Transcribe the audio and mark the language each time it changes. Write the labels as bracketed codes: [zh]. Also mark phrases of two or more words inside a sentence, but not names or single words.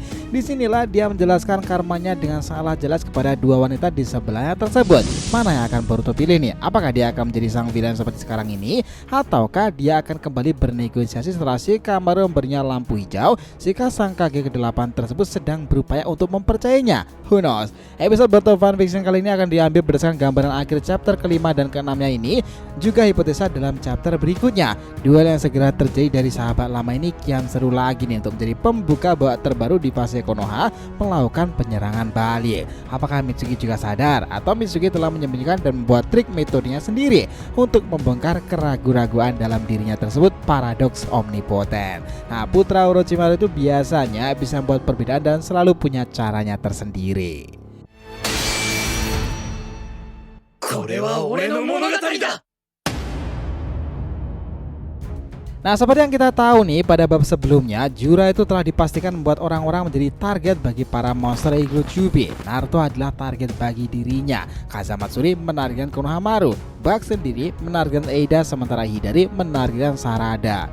[id] Disinilah dia menjelaskan karmanya dengan sangatlah jelas kepada dua wanita di sebelahnya tersebut. Mana yang akan Boruto pilih nih? Apakah dia akan menjadi sang villain seperti sekarang ini, ataukah dia akan kembali bernegosiasi setelah Shikamaru memberinya lampu hijau jika sang Kage ke-8 tersebut sedang berupaya untuk mempercayainya? [en] Who knows? [id] Episode Boruto Fanfiction kali ini akan diambil berdasarkan gambaran akhir chapter kelima dan keenamnya ini, juga hipotesa dalam chapter berikutnya. Duel yang segera terjadi dari sahabat lama ini kian seru lagi nih untuk menjadi pembuka babak terbaru di fase Konoha melakukan penyerangan balik. Apakah Mitsuki juga sadar atau Mitsuki telah menyembunyikan dan membuat trik metodenya sendiri untuk membongkar keraguan-raguan dalam dirinya tersebut, paradoks omnipoten. Nah, putra Orochimaru itu biasanya bisa membuat perbedaan dan selalu punya caranya tersendiri. [ja] これは俺の物語だ。 [id] Nah, seperti yang kita tahu nih, pada bab sebelumnya Jura itu telah dipastikan membuat orang-orang menjadi target bagi para monster Eagle Kyuubi. Naruto adalah target bagi dirinya, Kazamatsuri menargetkan Konohamaru, Bug sendiri menargetkan Eida, sementara Hidari menargetkan Sarada.